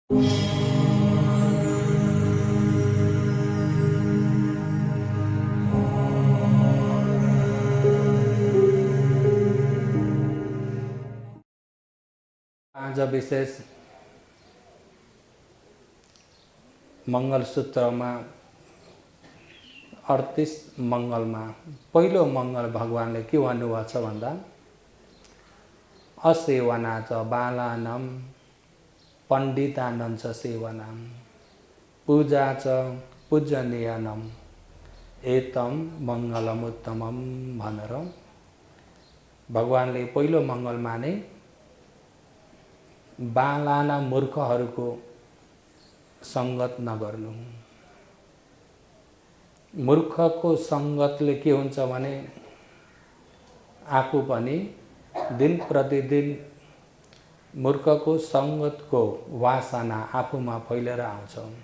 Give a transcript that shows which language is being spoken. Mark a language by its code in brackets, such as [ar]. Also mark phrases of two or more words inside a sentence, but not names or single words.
[ne] आज विशेष मंगलसूत्रमा 38 मंगलमा पहिलो मंगल भगवानले के भन्नुभएको छ भन्दा [pi] असेवना च बालानाम पण्डितानां च सेवनाम पूजा च पूजनीयानम एतम मंगलमुत्तमम [ne] भनेर भगवानले पहिलो मंगलमा नै बालाना मूर्खहरूको संगत नगर्नु। मूर्खको संगतले के हुन्छ भने आफू पनि दिन प्रतिदिन मूर्खको संगतको वासना आफूमा फैलेर आउँछ।